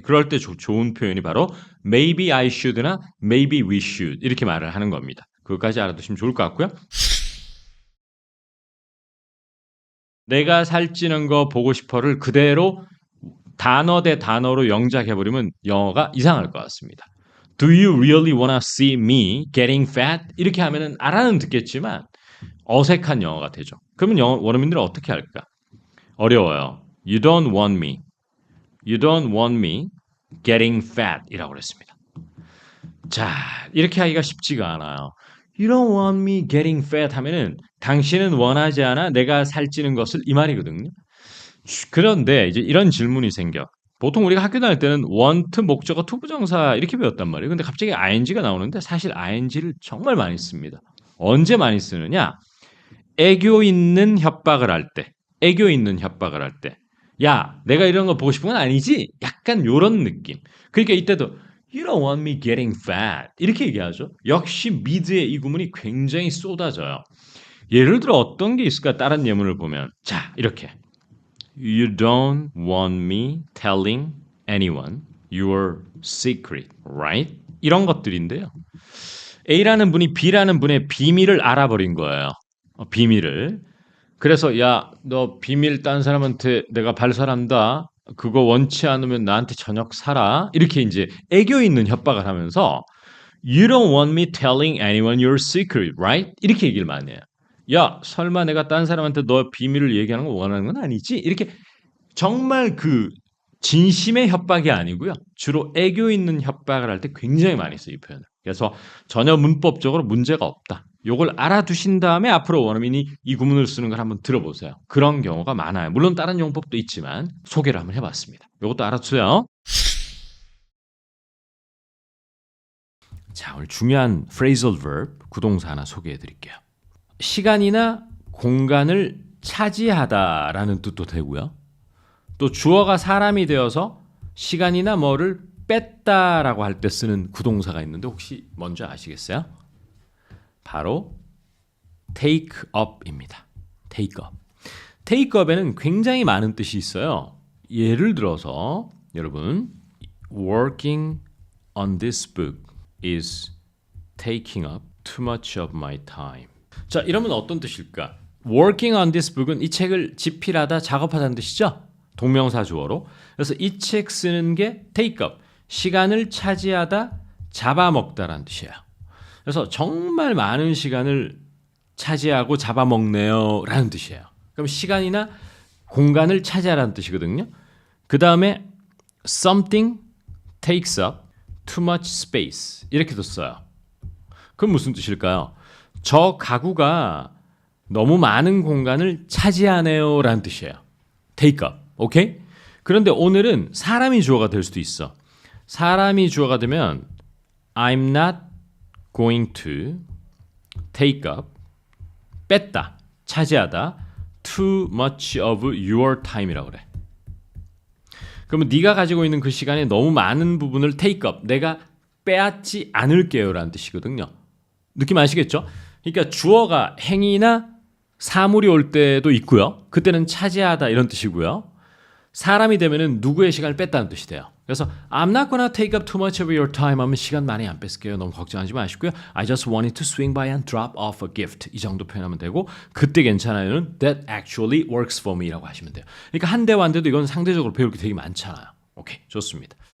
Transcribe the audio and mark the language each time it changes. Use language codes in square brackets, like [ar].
[ko] 그럴 때 좋은 표현이 바로 [en] maybe I should [ko] 나 [en] maybe we should [ko] 이렇게 말을 하는 겁니다. 그것까지 알아두시면 좋을 것 같고요. 내가 살찌는 거 보고 싶어를 그대로 단어 대 단어로 영작해버리면 영어가 이상할 것 같습니다. [en] Do you really wanna see me getting fat? [ko] 이렇게 하면은 알아는 듣겠지만 어색한 영어가 되죠. 그러면 원어민들은 어떻게 할까? 어려워요. [en] You don't want me. You don't want me getting fat [ko] 이라고 그랬습니다. 자, 이렇게 하기가 쉽지가 않아요. [en] You don't want me getting fat [ko] 하면은 당신은 원하지 않아 내가 살찌는 것을 이 말이거든요. 그런데 이제 이런 질문이 생겨. 보통 우리가 학교 다닐 때는 want 목적어 투부정사 이렇게 배웠단 말이에요. 근데 갑자기 ing가 나오는데 사실 ing를 정말 많이 씁니다. 언제 많이 쓰느냐? 애교 있는 협박을 할 때. 애교 있는 협박을 할 때. 야, 내가 이런 거 보고 싶은 건 아니지? 약간 요런 느낌. 그러니까 이때도 [en] You don't want me getting fat. [ko] 이렇게 얘기하죠. 역시 미드의 이 구문이 굉장히 쏟아져요. 예를 들어 어떤 게 있을까? 다른 예문을 보면. 자, 이렇게. [en] You don't want me telling anyone your secret, right? [ko] 이런 것들인데요. A라는 분이 B라는 분의 비밀을 알아버린 거예요. 비밀을. 그래서 야, 너 비밀 딴 사람한테 내가 발설한다. 그거 원치 않으면 나한테 저녁 사라. 이렇게 이제 애교 있는 협박을 하면서 [en] You don't want me telling anyone your secret, right? [ko] 이렇게 얘기를 많이 해요. 야, 설마 내가 딴 사람한테 너 비밀을 얘기하는 거 원하는 건 아니지? 이렇게 정말 그 진심의 협박이 아니고요. 주로 애교 있는 협박을 할 때 굉장히 많이 써요, 이 표현을. 그래서 전혀 문법적으로 문제가 없다. 요걸 알아두신 다음에 앞으로 원어민이 이 구문을 쓰는 걸 한번 들어보세요. 그런 경우가 많아요. 물론 다른 용법도 있지만 소개를 한번 해봤습니다. 요것도 알아두세요. 자, 오늘 중요한 phrasal verb, 구동사 하나 소개해 드릴게요. 시간이나 공간을 차지하다라는 뜻도 되고요. 또 주어가 사람이 되어서 시간이나 뭐를 뺐다라고 할 때 쓰는 구동사가 있는데 혹시 뭔지 아시겠어요? 바로 take up입니다. take up. take up에는 굉장히 많은 뜻이 있어요. 예를 들어서 여러분 [en] working on this book is taking up too much of my time. [ko] 자, 이러면 어떤 뜻일까? [en] working on this book [ko] 은 이 책을 집필하다, 작업하다는 뜻이죠? 동명사 주어로. 그래서 이 책 쓰는 게 take up, 시간을 차지하다, 잡아먹다라는 뜻이에요. 그래서 정말 많은 시간을 차지하고 잡아먹네요 라는 뜻이에요. 그럼 시간이나 공간을 차지하라는 뜻이거든요. 그 다음에 [en] something takes up too much space [ko] 이렇게도 써요. 그럼 무슨 뜻일까요? 저 가구가 너무 많은 공간을 차지하네요 라는 뜻이에요. take up. 오케이? 그런데 오늘은 사람이 주어가 될 수도 있어. 사람이 주어가 되면 [en] I'm not going to take up, [ko] 뺐다, 차지하다, [en] too much of your time [ko] 이라고 그래. 그러면 네가 가지고 있는 그 시간에 너무 많은 부분을 take up, 내가 빼앗지 않을게요 라는 뜻이거든요. 느낌 아시겠죠? 그러니까 주어가 행위나 사물이 올 때도 있고요. 그때는 차지하다 이런 뜻이고요. 사람이 되면은 누구의 시간을 뺐다는 뜻이 돼요. 그래서 [en] I'm not gonna take up too much of your time [ko] 하면 시간 많이 안 뺏을게요. 너무 걱정하지 마시고요. [en] I just wanted to swing by and drop off a gift. [ko] 이 정도 표현하면 되고 그때 괜찮아요는 [en] that actually works for me [ko] 라고 하시면 돼요. 그러니까 한대 완대도 이건 상대적으로 배울 게 되게 많잖아요. 오케이, 좋습니다.